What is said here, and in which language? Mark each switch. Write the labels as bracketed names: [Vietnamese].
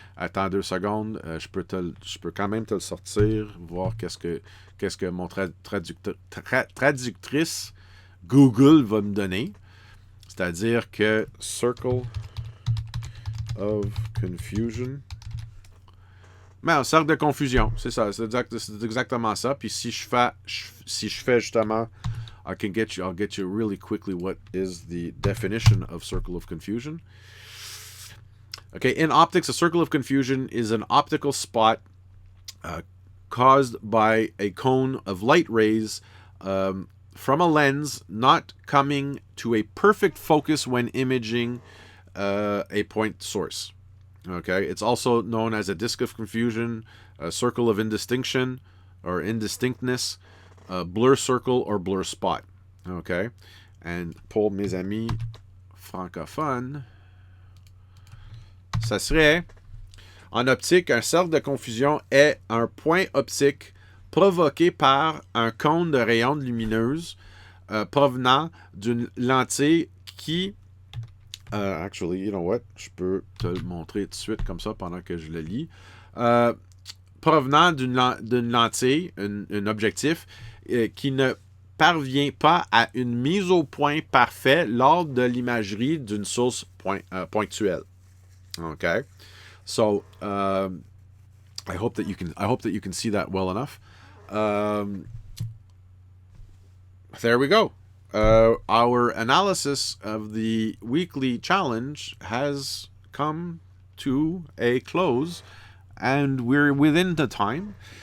[French] Attends 2 secondes, je peux quand même te le sortir, voir qu'est-ce que mon traductrice Google va me donner. C'est-à-dire que Circle of Confusion. Mais un cercle de confusion, c'est ça, c'est exactement ça. Puis si je fais justement, [English] I'll get you really quickly what is the definition of circle of confusion. Okay, in optics, a circle of confusion is an optical spot caused by a cone of light rays from a lens not coming to a perfect focus when imaging a point source. Okay, it's also known as a disk of confusion, a circle of indistinction or indistinctness, a blur circle or blur spot. Okay, and [French] pour mes amis francophones, ça serait, en optique, un cercle de confusion est un point optique provoqué par un cône de rayons lumineuses provenant d'une lentille qui... [English] actually, you know what? [French] Je peux te le montrer tout de suite comme ça pendant que je le lis. Provenant d'une lentille, un objectif, qui ne parvient pas à une mise au point parfait lors de l'imagerie d'une source ponctuelle. [English] Okay, so I hope that you can see that well enough. There we go. Our analysis of the weekly challenge has come to a close, and we're within the time.